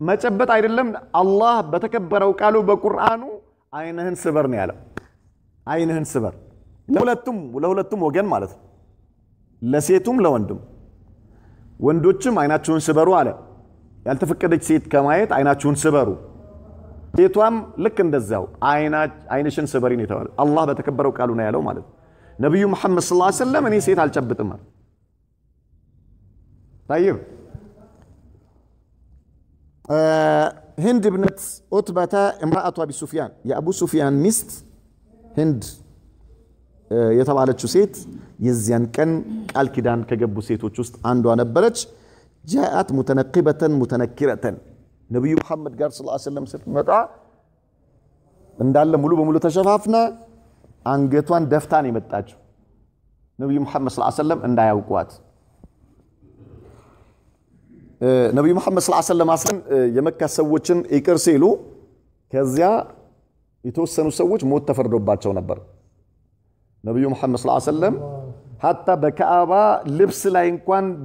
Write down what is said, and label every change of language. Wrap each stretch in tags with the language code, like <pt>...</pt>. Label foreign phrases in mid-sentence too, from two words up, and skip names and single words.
<am>መጨበጥ አይደለም አላህ በተከበረው ቃሉ በቁርአኑ አይንህን ስበር ነው ያለው አይንህን ስበር ለሁለቱም ወገን ማለት ነው ለሴቱም ለወንድም ወንዶችም አይናቸውን ስበሩ አለ ያልተፈቀደች ሴት ከማየት አይናቸውን ስበሩ ሴቷም ልክ እንደዛው አይንሽን ስበሪ ነው የተባለው አላህ በተከበረው ቃሉ ነው ያለው ማለት ነብዩ መሐመድ</am> <ar>صلى الله عليه وسلم</ar> <am>እኔ ሴት አልጨብጥም طيب</am> <ar>هند ابنة عتبة امرأة أبي سفيان يا أبو سفيان مست</ar> <am>هند የተባለችው ሴት የዚያን ቀን ቃል ኪዳን ከገቡ ሴቶች ውስጥ አንዷ ነበረች</am> <ar>جاءت متنقبة متنكرة</ar> <am>ነብዩ መሐመድ ጋር</am> <ar>صلى الله عليه وسلم</ar> <am>ስትመጣ እንዳለ ሙሉ በሙሉ ተሸፋፍና አንገቷን ደፍታን የመጣችው ነብዩ መሐመድ</am> <ar>صلى الله عليه وسلم</ar> <am>እንዳያውቋት ነብዩ መሐመድ</am> <ar>صلى الله عليه وسلم</ar> <am>አሰን የመካ ሰዎችን ይቅር ሲሉ ከዚያ የተወሰኑ ሰዎች ሞት ተፈርዶባቸው ነበር ነብዩ መሐመድ</am> <ar>صلى الله عليه وسلم</ar> <am>hatta በካዕባ ልብስ ላይ እንኳን</am>